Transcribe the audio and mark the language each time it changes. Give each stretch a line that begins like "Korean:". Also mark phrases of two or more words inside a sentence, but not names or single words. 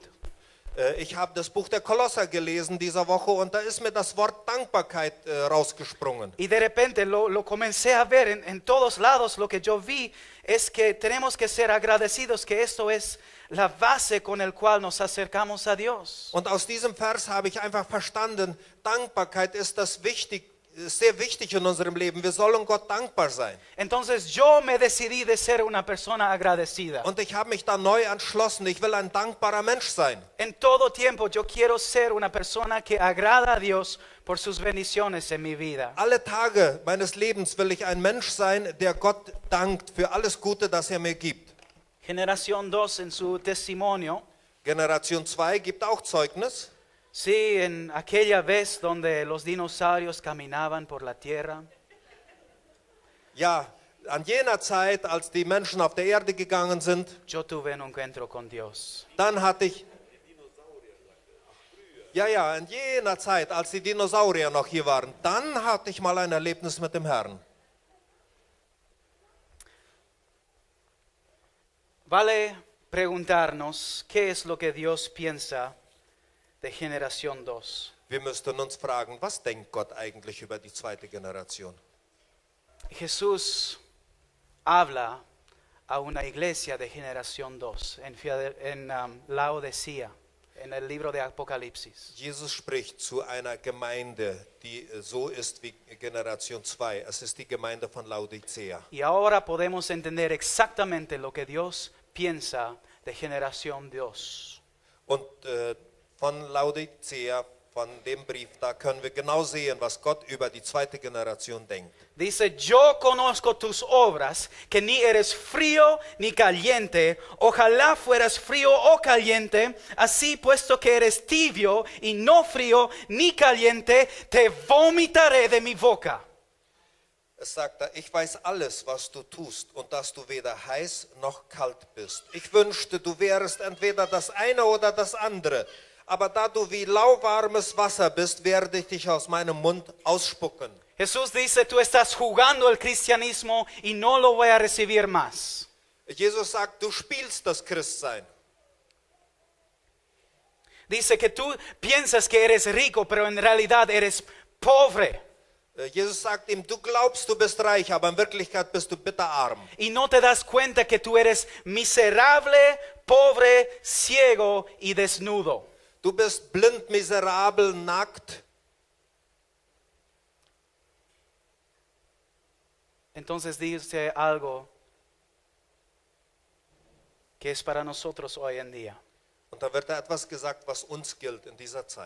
German: Ich habe das Buch der Kolosser gelesen dieser Woche und da ist mir das Wort Dankbarkeit rausgesprungen.
Spanish: Y de repente lo comencé a ver en todos lados. Lo que yo vi es que tenemos que ser agradecidos, que esto es la base con el cual nos acercamos a Dios.
German: Und aus diesem Vers habe ich einfach verstanden, Dankbarkeit ist sehr wichtig in unserem Leben. Wir sollen Gott dankbar sein.
Spanish: Entonces yo me decidí de ser una persona agradecida.
German: Und ich habe mich da neu entschlossen, ich will ein dankbarer Mensch sein.
Spanish: En todo tiempo yo quiero ser una persona que agrada a Dios por sus bendiciones en mi vida.
German: Alle Tage meines Lebens will ich ein Mensch sein, der Gott dankt für alles Gute, das er mir gibt.
Spanish: Generación 2 en su testimonio.
German: Generation 2 gibt auch Zeugnis.
Spanish: Sí, en aquella vez donde los dinosaurios caminaban por la tierra.
German: Ja, an jener Zeit, als die Menschen auf der Erde gegangen sind,
Spanish: Yo tuve un encuentro con Dios.
German: dann hatte ich... Ja, in jener Zeit, als die Dinosaurier noch hier waren, dann hatte ich mal ein Erlebnis mit dem Herrn.
Spanish: Vale preguntarnos qué es lo que Dios piensa de generación 2.
German: Wir müssten uns fragen, was denkt Gott eigentlich über die zweite Generation?
Spanish: Jesús habla a una iglesia de generación 2 en Laodicea, en el libro de Apocalipsis.
German: Jesus spricht zu einer Gemeinde, die so ist wie Generation 2. Es ist die Gemeinde von Laodicea.
Spanish: Y ahora podemos entender exactamente lo que Dios piensa de generación 2.
German: Und von Laodicea, von dem Brief, da können wir genau sehen, was Gott über die zweite Generation denkt.
Spanish: Dice, yo conozco tus obras, que ni eres frío ni caliente. Ojalá fueras frío o caliente. Así, puesto que eres tibio y no frío ni caliente, te vomitaré de mi boca.
German: Es sagt er, ich weiß alles, was du tust und dass du weder heiß noch kalt bist. Ich wünschte, du wärest entweder das eine oder das andere. Aber da du wie lauwarmes Wasser bist, werde ich dich aus meinem Mund ausspucken.
Spanish: Jesús dice, tú estás jugando el cristianismo y no lo voy a recibir más.
German: Jesus sagt, du spielst das Christsein.
Spanish: Dice que tú piensas que eres rico, pero en realidad eres pobre.
German: Jesus sagt ihm, du glaubst, du bist reich, aber in Wirklichkeit bist du bitterarm.
Spanish: Y no te das cuenta que tú eres miserable, pobre, ciego y desnudo.
German: Du bist blind, miserabel, nackt.
Spanish: Entonces dice algo que es para nosotros hoy en día.
German: Und da wird da etwas gesagt, was uns gilt in dieser Zeit.